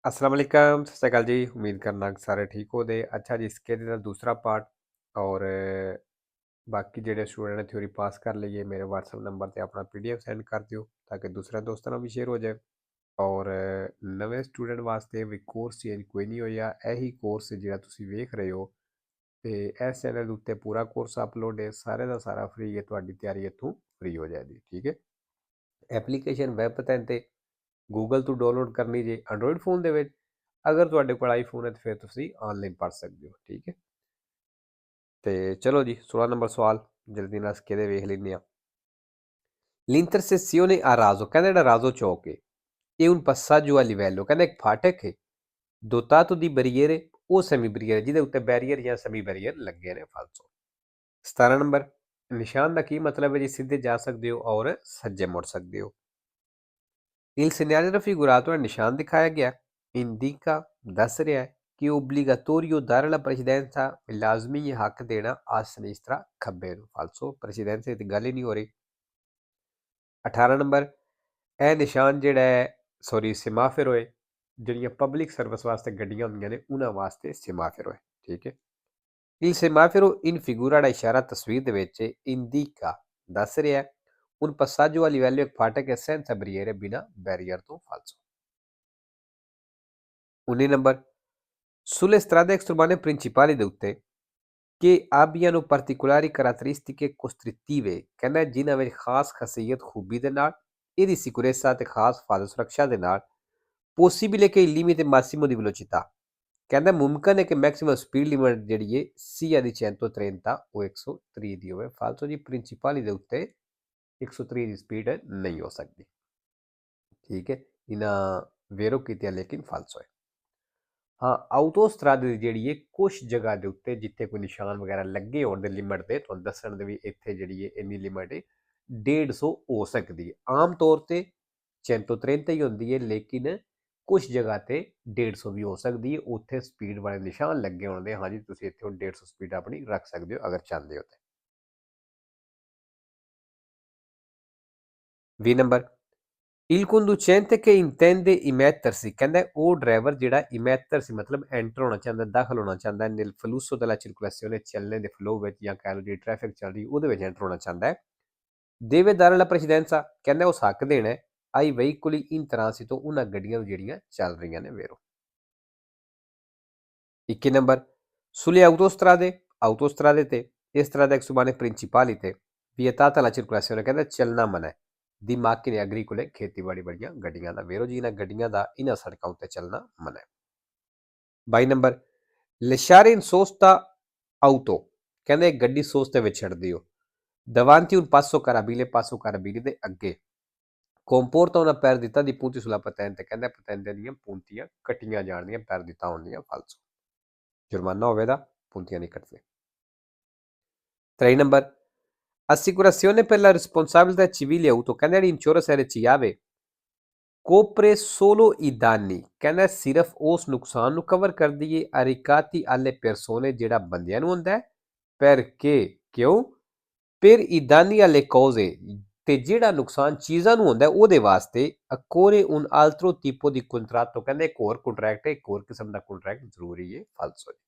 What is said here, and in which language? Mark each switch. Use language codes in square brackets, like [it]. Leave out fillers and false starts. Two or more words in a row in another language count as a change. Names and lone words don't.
[ar] السلام عليكم, [pa] ਸਤ ਸ੍ਰੀ ਅਕਾਲ ਜੀ। ਉਮੀਦ ਕਰਨਾ ਕਿ ਸਾਰੇ ਠੀਕ ਹੋ ਦੇ। ਅੱਛਾ ਜੀ, ਇਸਕੇ ਦਾ ਦੂਸਰਾ ਪਾਰਟ ਔਰ ਬਾਕੀ ਜਿਹੜੇ ਸਟੂਡੈਂਟ ਨੇ ਥਿਊਰੀ ਪਾਸ ਕਰ ਲਈਏ ਮੇਰੇ WhatsApp ਨੰਬਰ ਤੇ ਆਪਣਾ PDF ਸੈਂਡ ਕਰ ਦਿਓ ਤਾਂ ਕਿ ਦੂਸਰੇ ਦੋਸਤਾਂ ਨਾਲ ਵੀ ਸ਼ੇਅਰ ਹੋ ਜਾਏ। ਔਰ ਨਵੇਂ ਸਟੂਡੈਂਟ ਵਾਸਤੇ ਵੀ ਕੋਰਸ ਚੇਂਜ ਕੋਈ ਨਹੀਂ ਹੋਇਆ। ਇਹੀ ਕੋਰਸ ਜਿਹੜਾ ਤੁਸੀਂ ਵੇਖ ਰਹੇ ਹੋ ਤੇ ਇਸ ਚੈਨਲ ਦੇ ਉੱਤੇ ਪੂਰਾ ਕੋਰਸ ਅਪਲੋਡ ਹੈ, ਸਾਰੇ ਦਾ ਸਾਰਾ ਫ੍ਰੀ ਹੈ। ਤੁਹਾਡੀ ਤਿਆਰੀ ਇੱਥੋਂ ਫ੍ਰੀ ਹੋ ਜਾਏਗੀ, ਠੀਕ ਹੈ। ਐਪਲੀਕੇਸ਼ਨ ਵੈਬ ਤੇ ਗੂਗਲ ਤੋਂ ਡਾਊਨਲੋਡ ਕਰਨੀ ਜੇ ਐਂਡਰੋਇਡ ਫੋਨ ਦੇ ਵਿੱਚ। ਅਗਰ ਤੁਹਾਡੇ ਕੋਲ ਆਈਫੋਨ ਹੈ ਤਾਂ ਫਿਰ ਤੁਸੀਂ ਆਨਲਾਈਨ ਪੜ੍ਹ ਸਕਦੇ ਹੋ, ਠੀਕ ਹੈ। ਤੇ ਚਲੋ ਜੀ 16 ਨੰਬਰ ਸਵਾਲ ਜਲਦੀ ਨਾਲ ਕਿਹਦੇ ਵੇਖ ਲੈਂਦੇ ਆ। [it] L'intersezione a Raso, [pa] ਕਹਿੰਦਾ ਜਿਹੜਾ ਰਾਜ਼ੋ ਚੌਕ ਹੈ ਇਹ [it] un passaggio a livello, [pa] ਕਹਿੰਦਾ ਇੱਕ ਫਾਟਕ ਹੈ [it] dotato di barriere [pa] ਉਹ ਸੈਮੀ ਬੈਰੀਅਰ ਜਿਹਦੇ ਉੱਤੇ ਬੈਰੀਅਰ ਜਾਂ ਸੈਮੀ ਬੈਰੀਅਰ ਲੱਗੇ ਨੇ ਫਾਲਸੋ। 17 ਨੰਬਰ ਨਿਸ਼ਾਨ ਦਾ ਕੀ ਮਤਲਬ ਹੈ ਜੀ? ਸਿੱਧੇ ਜਾ ਸਕਦੇ ਹੋ ਔਰ ਸੱਜੇ ਮੁੜ ਸਕਦੇ ਹੋ। [it] Il segnale raffigurato nel [pa] ਨਿਸ਼ਾਨ ਦਿਖਾਇਆ ਗਿਆ indica ਦੱਸ ਰਿਹਾ ਹੈ ਕਿ [it] obbligatorio dare la precedenza [pa] ਲਾਜ਼ਮੀ ਹੈ ਹੱਕ ਦੇਣਾ [it] a sinistra [pa] ਖੱਬੇ ਨੂੰ। ਫਾਲਸੋ, ਪ੍ਰੈਸੀਡੈਂਸੀ ਦੀ ਗੱਲ ਹੀ ਨਹੀਂ ਹੋ ਰਹੀ। 18 ਨੰਬਰ ਇਹ ਨਿਸ਼ਾਨ ਜਿਹੜਾ ਹੈ ਸਿਮਾਫਿਰ ਹੋਏ ਜਿਹੜੀਆਂ ਪਬਲਿਕ ਸਰਵਿਸ ਵਾਸਤੇ ਗੱਡੀਆਂ ਹੁੰਦੀਆਂ ਨੇ ਉਹਨਾਂ ਵਾਸਤੇ ਸਿਮਾਫਿਰ ਹੋਏ, ਠੀਕ ਹੈ। [it] Il semaforo in figura [pa] ਦਾ ਇਸ਼ਾਰਾ ਤਸਵੀਰ ਦੇ ਵਿੱਚ indica ਦੱਸ ਰਿਹਾ ਹੈ [it] un passaggio a livello [pa] ਇੱਕ ਫਾਟਕ ਹੈ [it] senza barriere [pa] ਬਿਨਾ ਬੈਰੀਅਰ ਤੋਂ। ਫਾਲਸੋ। [it] 19 ਨੰਬਰ sulle strade extraurbane principali [pa] ਦੇ ਉੱਤੇ [it] che abbiano particolari caratteristiche costrittive, [pa] ਕਹਿੰਦਾ ਜਿਨ੍ਹਾਂ ਵਿੱਚ ਖਾਸ ਖਾਸੀਅਤ ਖੂਬੀ ਦੇ ਨਾਲ ਇਹਦੀ ਸਿਕਿਉਰezza ਤੇ ਖਾਸ ਹਿਫਾਜ਼ਤ ਸੁਰੱਖਿਆ ਦੇ ਨਾਲ [it] possibile che il limite massimo di velocità, [pa] ਕਹਿੰਦਾ ਮੁਮਕਨ ਹੈ ਕਿ ਮੈਕਸਿਮਮ ਸਪੀਡ ਲਿਮਿਟ ਜਿਹੜੀ ਹੈ [it] sia di 130 [pa] ਉਹ 130 ਦੀ ਹੋਵੇ। ਫਾਲਸੋ ਜੀ, ਪ੍ਰਿੰਸੀਪਲੀ ਦੇ ਉੱਤੇ 130 ਦੀ ਸਪੀਡ ਨਹੀਂ ਹੋ ਸਕਦੀ, ਠੀਕ ਹੈ। ਇਹਨਾਂ ਵੇਰੋ ਕੀਤਿਆ ਲੇਕਿਨ ਫਾਲਸੋ ਹੈ। ਹਾਂ, ਆਊਟੋਸਟਰਾਦੇ ਦੀ ਜਿਹੜੀ ਹੈ ਕੁਛ ਜਗ੍ਹਾ ਦੇ ਉੱਤੇ ਜਿੱਥੇ ਕੋਈ ਨਿਸ਼ਾਨ ਵਗੈਰਾ ਲੱਗੇ ਹੋਣ ਦੇ ਲਿਮਟ ਦੇ ਤੁਹਾਨੂੰ ਦੱਸਣ ਦੇ ਵੀ ਇੱਥੇ ਜਿਹੜੀ ਹੈ ਇੰਨੀ ਲਿਮਟ ਹੈ 150 ਹੋ ਸਕਦੀ ਹੈ। ਆਮ ਤੌਰ ਤੇ 130 ਹੀ ਹੁੰਦੀ ਹੈ ਲੇਕਿਨ ਕੁਛ ਜਗ੍ਹਾ ਤੇ 150 ਵੀ ਹੋ ਸਕਦੀ ਹੈ। ਉੱਥੇ ਸਪੀਡ ਵਾਲੇ ਨਿਸ਼ਾਨ ਲੱਗੇ ਹੋਣ ਦੇ ਹਾਂਜੀ ਤੁਸੀਂ ਇੱਥੇ 150 ਸਪੀਡ ਆਪਣੀ ਰੱਖ ਸਕਦੇ ਹੋ ਅਗਰ ਚਾਹੁੰਦੇ ਹੋ ਤੇ। [it] 20 ਨੰਬਰ Il conducente che intende immettersi, [pa] ਕਹਿੰਦਾ ਉਹ ਡਰਾਈਵਰ ਜਿਹੜਾ ਇਮੈਟਰਸੀ ਮਤਲਬ ਐਂਟਰ ਹੋਣਾ ਚਾਹੁੰਦਾ, ਦਾਖਲ ਹੋਣਾ ਚਾਹੁੰਦਾ [it] nel flusso della circolazione, [pa] ਚੱਲਣੇ ਦੇ ਫਲੋ ਵਿੱਚ ਜਾਂ ਕਹਿ ਲਓ ਜਿਹੜੀ ਟ੍ਰੈਫਿਕ ਚੱਲ ਰਹੀ ਉਹਦੇ ਵਿੱਚ ਐਂਟਰ ਹੋਣਾ ਚਾਹੁੰਦਾ ਹੈ। [it] deve dare la precedenza, [pa] ਕਹਿੰਦਾ ਉਸ ਹੱਕ ਦੇਣਾ ਹੈ [it] ai veicoli in transito, [pa] ਉਹਨਾਂ ਗੱਡੀਆਂ ਨੂੰ ਜਿਹੜੀਆਂ ਚੱਲ ਰਹੀਆਂ ਨੇ ਵੇਰੋ। 21 ਨੰਬਰ [it] sulle autostrade [pa] ਤੇ ਇਸ ਤਰ੍ਹਾਂ ਦਾ ਸੁਬਾਨੇ ਪ੍ਰਿੰਸੀਪਾਲੀ ਤੇ [it] vietata la circolazione, [pa] ਕਹਿੰਦਾ ਚੱਲਣਾ ਮਨਾ ਹੈ ਦੀ [it] macchine agricole, [pa] ਖੇਤੀਬਾੜੀ ਵਾਲੀਆਂ ਗੱਡੀਆਂ ਦਾ ਵੇਰੋ ਜੀ। ਇਹਨਾਂ ਗੱਡੀਆਂ ਦਾ ਇਹਨਾਂ ਸੜਕਾਂ ਉੱਤੇ ਚੱਲਣਾ ਮਨਾ ਹੈ। [it] 22 ਨੰਬਰ lasciare in sosta auto, [pa] ਕਹਿੰਦੇ ਗੱਡੀ ਸੋਸਤੇ ਵਿੱਚ ਛੱਡ ਦਿਓ [it] davanti un passo carabile [pa] ਦੇ ਅੱਗੇ [it] comporta una perdita di punti sulla patente, [pa] ਕਹਿੰਦਾ ਪਤੈਂਤੇ ਦੀਆਂ ਪੂੰਤੀਆਂ ਕੱਟੀਆਂ ਜਾਣਦੀਆਂ perdita ਹੁੰਦੀਆਂ ਫਾਲਸੋ, ਜੁਰਮਾਨਾ ਹੋਵੇਗਾ ਪੂੰਤੀਆਂ ਨਹੀਂ ਕੱਟਦੇ। [it] 23 ਨੰਬਰ assicurazione per la responsabilità civile auto, [pa] ਕਹਿੰਦਾ ਜਿਹੜੀ ਇੰਸ਼ੋਰੈਂਸ ਇਹਦੇ 'ਚ ਆਵੇ [it] copre solo i danni, [pa] ਕਹਿੰਦਾ ਸਿਰਫ ਉਸ ਨੁਕਸਾਨ ਨੂੰ ਕਵਰ ਕਰਦੀ ਹੈ [it] arrecati alle persone, [pa] ਜਿਹੜਾ ਬੰਦਿਆਂ ਨੂੰ ਹੁੰਦਾ ਹੈ perché ਕਿਉਂ [it] per i danni alle cose, [pa] ਤੇ ਜਿਹੜਾ ਨੁਕਸਾਨ ਚੀਜ਼ਾਂ ਨੂੰ ਹੁੰਦਾ ਉਹਦੇ ਵਾਸਤੇ [it] occorre un altro tipo di contratto, [pa] ਕਹਿੰਦੇ ਇੱਕ ਹੋਰ ਕੰਟਰੈਕਟ ਹੈ, ਇੱਕ ਹੋਰ ਕਿਸਮ ਦਾ ਕੰਟਰੈਕਟ ਜ਼ਰੂਰੀ ਹੈ ਫਾਲਸੋ।